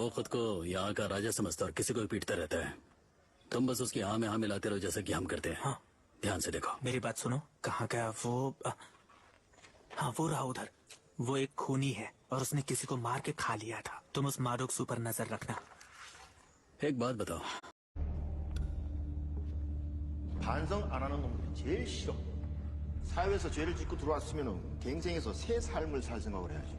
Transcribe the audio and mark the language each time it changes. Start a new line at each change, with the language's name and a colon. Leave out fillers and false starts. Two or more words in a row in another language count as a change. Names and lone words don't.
Hindi: वो खुद को यहाँ का राजा समझता और किसी को भी पीटता रहता है। तुम बस उसकी हाँ में हाँ मिलाते रहो, जैसा कि हम करते हैं। हाँ, ध्यान से देखो। मेरी बात सुनो। कहाँ गया वो? हाँ, वो रहा उधर। वो एक खूनी है और उसने किसी को मार के खा लिया था। तुम उस मारुक्सु पर नजर रखना। एक बात बताओ,
Korean: 반성 안 하는 놈들이 제일 싫어. 사회에서 죄를 짓고 들어왔으면 갱생해서 새 삶을 살 생각을 해야지.